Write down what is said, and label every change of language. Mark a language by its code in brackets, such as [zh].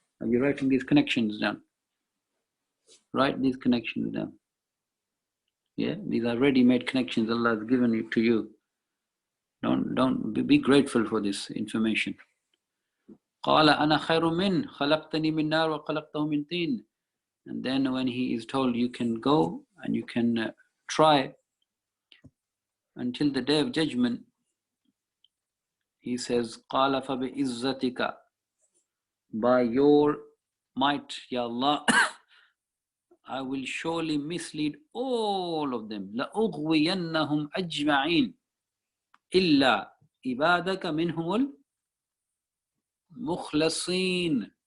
[en] Are you writing these connections down? Write these connections down. Yeah, these are ready-made connections Allah has given it to you. Don't be grateful for this information. [ar] قال أنا خير من خلقتني من نار وخلقته من طين. [en] And then when he is told you can go and you can try until the day of judgment, he says, [ar] قال فبعزتك, [en] by your might, Ya Allah, I will surely mislead all of them. [ar] لأغوينهم أجمعين إلا عبادك منهم المخلصين.